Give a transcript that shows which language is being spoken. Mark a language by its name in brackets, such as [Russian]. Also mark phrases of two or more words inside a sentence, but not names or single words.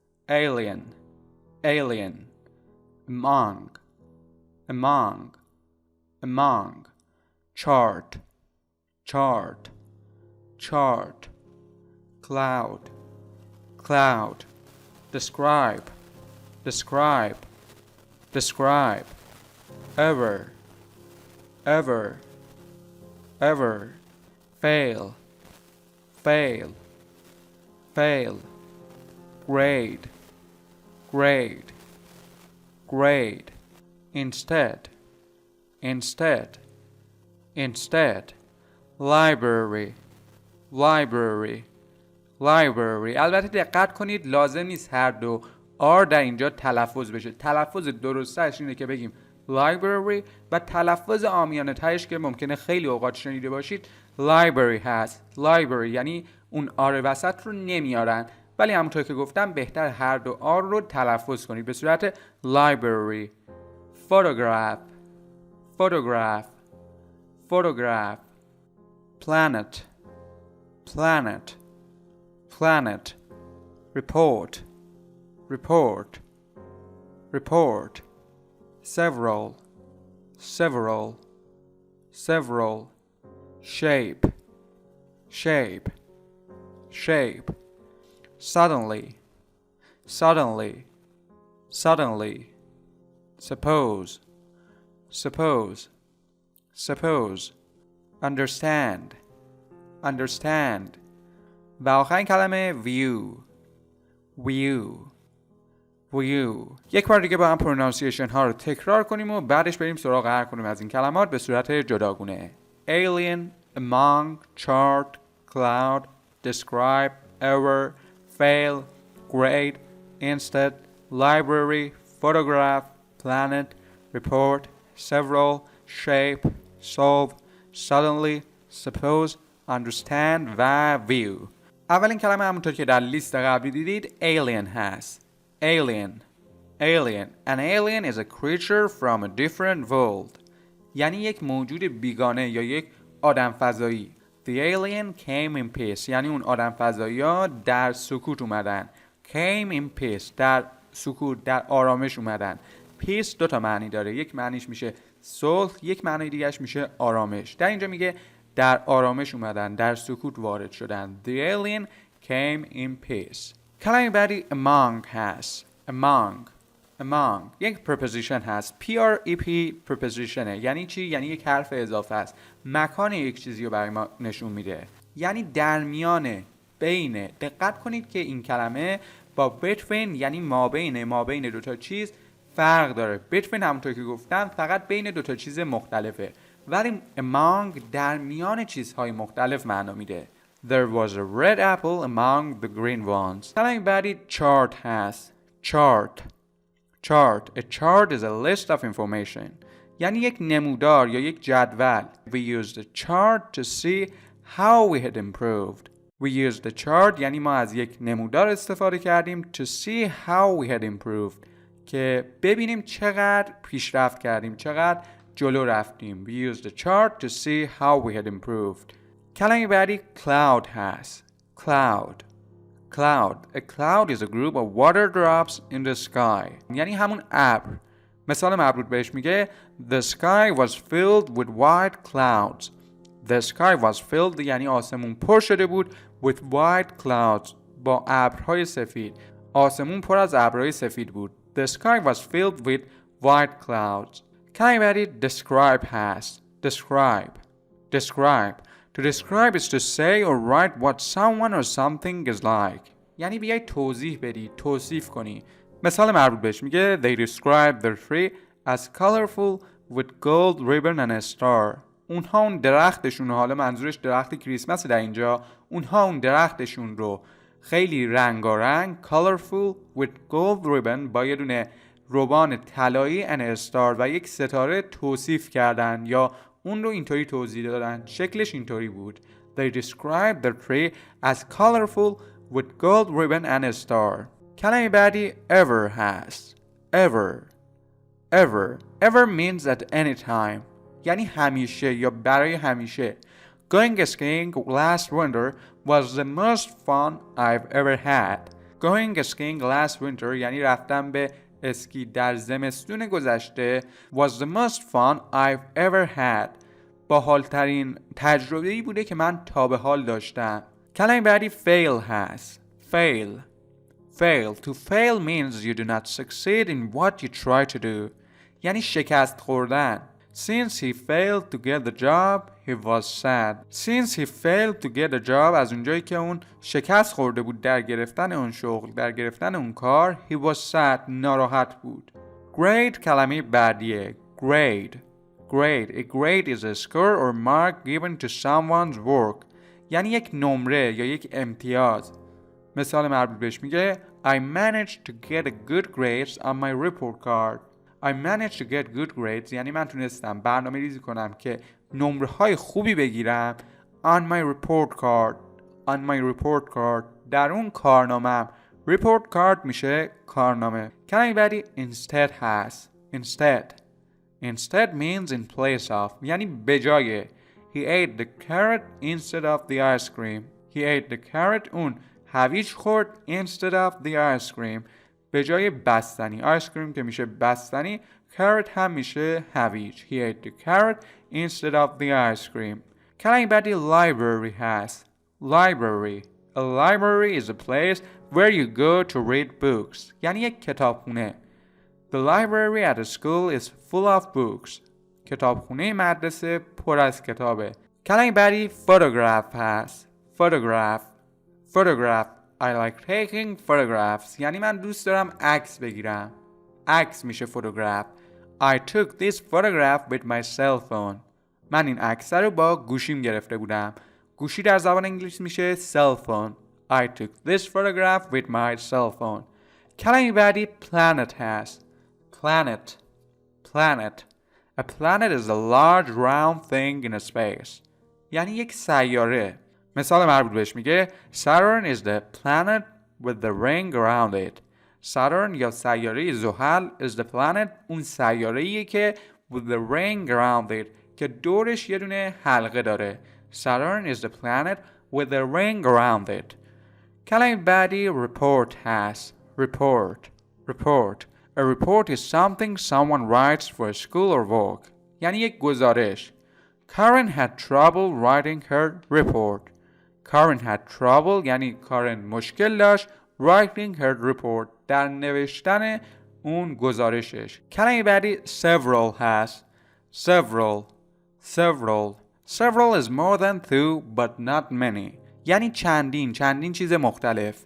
[English] alien among chart cloud describe ever fail grade instead library. [Persian] البته دقت کنید لازم نیست هر دو R در اینجا تلفظ بشه. تلفظ درستش اینه که بگیم library و تلفظ عامیانه ترش که ممکنه خیلی اوقات شنیده باشید library هست. library یعنی اون R وسط رو نمیارن، ولی همونطور که گفتم بهتر هر دو R رو تلفظ کنید به صورت library. [English] photograph planet report several shape suddenly suppose understand [Persian] و آخرین کلمه view. یک بار دیگه با هم پرونانسیشن ها رو تکرار کنیم و بعدش بریم سراغ هر کدوم از این کلمات به صورت جداگونه. [English] alien among chart cloud describe ever fail grade instead library photograph planet report several shape solve suddenly suppose understand و view. [Persian] اولین کلمه همونطور که در لیست قبلی دیدید alien هست. [English] alien an alien is a creature from a different world [Persian] یعنی یک موجود بیگانه یا یک آدم فضایی. [English] The alien came in peace [Persian] یعنی اون آدم فضایی ها در سکوت اومدن. [English] came in peace [Persian] در سکوت در آرامش اومدن. peace 2 تا معنی داره، یک معنیش میشه صلح، یک معنی دیگهش میشه آرامش. در اینجا میگه در آرامش اومدن، در سکوت وارد شدن. [English] The alien came in peace. [Persian] کلمه بعدی among هست. among یک preposition هست. [English] PREP preposition [Persian] یعنی چی؟ یعنی یک حرف اضافه است. مکان یک چیزی رو برای ما نشون میده. یعنی در میانه، بین. دقت کنید که این کلمه با between یعنی مابین 2 تا چیز فرق داره. between همونطور که گفتم فقط بین 2 تا چیز مختلفه، ولی among در میان چیزهای مختلف معنا میده. [English] There was a red apple among the green ones. [Persian] کلمه بعدی chart هست. [English] chart a chart is a list of information [Persian] یعنی یک نمودار یا یک جدول. [English] We used a chart to see how we had improved. We used a chart [Persian] یعنی ما از یک نمودار استفاده کردیم [English] to see how we had improved [Persian] که ببینیم چقدر پیشرفت کردیم، چقدر جلو رفتیم. [English] We used a chart to see how we had improved. [Persian] کلمه بعدی cloud هست. [English] cloud a cloud is a group of water drops in the sky [Persian] یعنی همون ابر. مثال مربوط بهش میگه [English] The sky was filled with white clouds. The sky was filled [Persian] یعنی آسمون پر شده بود [English] with white clouds [Persian] با ابرهای سفید. آسمون پر از ابرهای سفید بود. [English] The sky was filled with white clouds. [Persian] کلمه بعدی describe هست. [English] Describe. To describe is to say or write what someone or something is like. [Persian] یعنی بیای توضیح بدی، توصیف کنی. مثال مربوط بهش میگه [English] They describe their tree as colorful with gold ribbon and a star. [Persian] اونها اون درختشون رو، حالا منظورش درخت کریسمس در اینجا، اونها اون درختشون رو خیلی رنگارنگ [English] colorful with gold ribbon [Persian] با یه دونه روبان طلایی [English] and a star [Persian] و یک ستاره توصیف کردن یا اون رو اینطوری توضیح دادن. شکلش اینطوری بود. [English] They describe their tree as colorful with gold ribbon and a star. [Persian] کلمه بعدی ever هست. [English] Ever means at any time. [Persian] یعنی همیشه یا برای همیشه. [English] Going skiing last winter was the most fun I've ever had. Going skiing last winter [Persian] یعنی رفتن به اسکی در زمستون گذشته [English] was the most fun I've ever had. [Persian] باحال‌ترین تجربه‌ای بوده که من تا به حال داشتم. کلمه بعدی fail هست. [English] Fail. To fail means you do not succeed in what you try to do. [Persian] یعنی شکست خوردن. [English] Since he failed to get the job, he was sad. Since he failed to get a job [Persian] از اونجایی که اون شکست خورده بود در گرفتن اون شغل، در گرفتن اون کار، [English] he was sad. [Persian] ناراحت بود. Grade کلمه بعدیه. [English] Grade. A grade is a score or mark given to someone's work. [Persian] یعنی یک نمره یا یک امتیاز. مثال مربوط بهش میگه [English] I managed to get a good grades on my report card. I managed to get good grades [Persian] یعنی من تونستم برنامه ریزی کنم که نمره های خوبی بگیرم [English] on my report card [Persian] در اون کارنامه‌ام. [English] report card [Persian] میشه کارنامه. کلمه بعدی instead هست. [English] Instead means in place of [Persian] یعنی به جای. [English] He ate the carrot instead of the ice cream. He ate the carrot [Persian] اون هویج خورد [English] instead of the ice cream [Persian] به جای بستنی. [English] ice cream [Persian] که میشه بستنی، carrot هم میشه هویج. [English] He ate the carrot instead of the ice cream. [Persian] کلمه بعدی library هست. [English] A library is a place where you go to read books. [Persian] یعنی یک کتابخونه. [English] The library at a school is full of books. [Persian] کتابخونه مدرسه پر از کتابه. کلمه بعدی photograph هست. [English] Photograph. I like taking photographs. [Persian] یعنی من دوست دارم عکس بگیرم. عکس میشه photograph. [English] I took this photograph with my cell phone. [Persian] من این عکس رو با گوشیم گرفته بودم. گوشی در زبان انگلیسی میشه [English] cell phone. I took this photograph with my cell phone. [Persian] کلمه بعدی planet هست. [English] Planet. A planet is a large round thing in a space. [Persian] یعنی یک سیاره. مثال مربوط بهش میگه [English] Saturn is the planet with the ring around it. [Persian] Saturn یا سیاره زحل [English] is the planet [Persian] اون سیاره‌ایه که [English] with the ring around it [Persian] که دورش یه دونه حلقه داره. [English] Saturn is the planet with the ring around it. [Persian] کلمه بعدی report هست. [English] Report. A report is something someone writes for a school or work. [Persian] یعنی یک گزارش. [English] Karen had trouble writing her report. Karen had trouble [Persian] یعنی کارن مشکل داشت [English] writing her report [Persian] در نوشتن اون گزارشش. کلمه بعدی several هست. [English] Several is more than two but not many. [Persian] یعنی چندین چیز مختلف.